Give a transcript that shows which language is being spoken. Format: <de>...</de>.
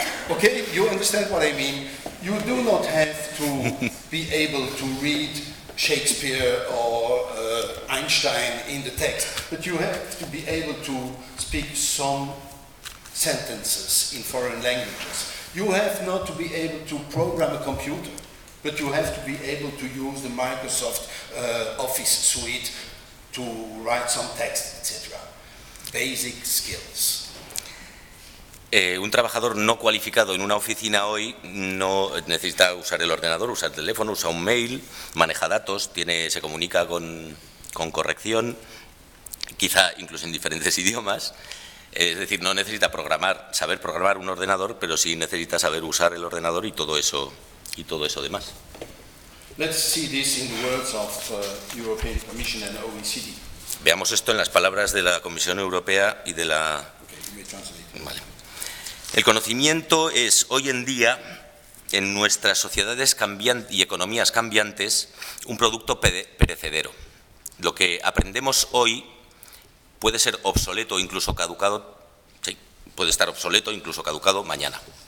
<en>Okay, you understand what I mean? You do not have to be able to read Shakespeare or Einstein in the text, but you have to be able to speak some sentences in foreign languages. You have not to be able to program a computer. but you have to be able to use the Microsoft Office suite to write some text, etc. Basic skills.</en> <es>Un trabajador no cualificado en una oficina hoy no necesita usar el ordenador, usa el teléfono, usa un mail, maneja datos, se comunica con corrección, quizá incluso en diferentes idiomas. Es decir, no necesita saber programar un ordenador, pero sí necesita saber usar el ordenador y todo eso demás.</es> <en>Let's see this in the words of the European Commission and OECD.</en> <es>Veamos esto en las palabras de la Comisión Europea y de la... Vale. El conocimiento es, hoy en día, en nuestras sociedades y economías cambiantes, un producto perecedero. Lo que aprendemos hoy puede ser obsoleto, incluso caducado, sí, puede estar obsoleto, incluso caducado mañana.</es>